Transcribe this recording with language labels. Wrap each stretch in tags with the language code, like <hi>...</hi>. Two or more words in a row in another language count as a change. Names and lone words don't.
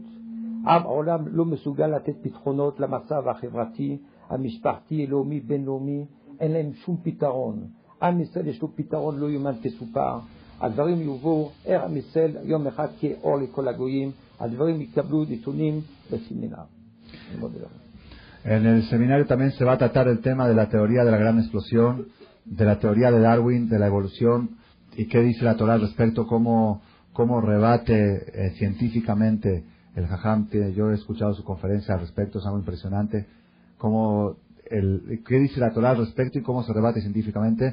<he>העולם לא מסוגל לתת פתרונות למצב החברתי, המשפחתי, לאומי, בינלאומי, אין להם שום פתרון. עם ישראל יש לו פתרון לא יאומן כסופר. הדברים יובאו, עם ישראל יום אחד כאור לכל הגויים, הדברים יקבלו נתונים בסמינר.</he> <es>En el seminario también se va a tratar el tema de la teoría de la gran explosión, de la teoría de Darwin, de la evolución, y qué dice la Torah al respecto, cómo rebate científicamente el Jajam. Yo he escuchado su conferencia al respecto, es algo impresionante, qué dice la Torah al respecto y cómo se rebate científicamente.</es>